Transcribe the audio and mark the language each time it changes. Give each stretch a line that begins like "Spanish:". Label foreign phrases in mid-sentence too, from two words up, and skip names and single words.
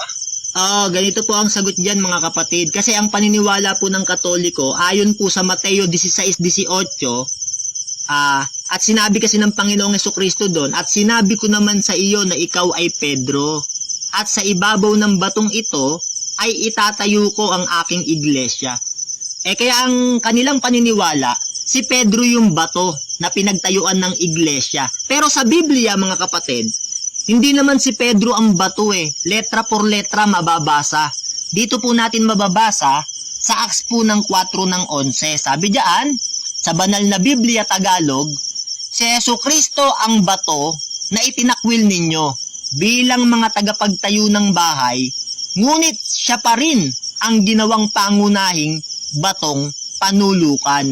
Filipino: Ganito po ang sagot dyan mga kapatid. Kasi ang paniniwala po ng Katoliko, ayon po sa Mateo 16:18, at sinabi kasi ng Panginoong Jesucristo doon, at sinabi ko naman sa iyo na ikaw ay Pedro, at sa ibabaw ng batong ito ay itatayo ko ang aking iglesia. Kaya ang kanilang paniniwala, si Pedro yung bato na pinagtayuan ng iglesia. Pero sa Biblia mga kapatid, hindi naman si Pedro ang bato
Spanish: letra por letra
Filipino: mababasa. Dito po natin mababasa sa Acts po ng 4:11. Sabi diyan, sa banal na Biblia Tagalog, si Jesucristo ang bato na itinakwil ninyo bilang mga tagapagtayo ng bahay, ngunit siya pa rin ang ginawang pangunahing batong panulukan.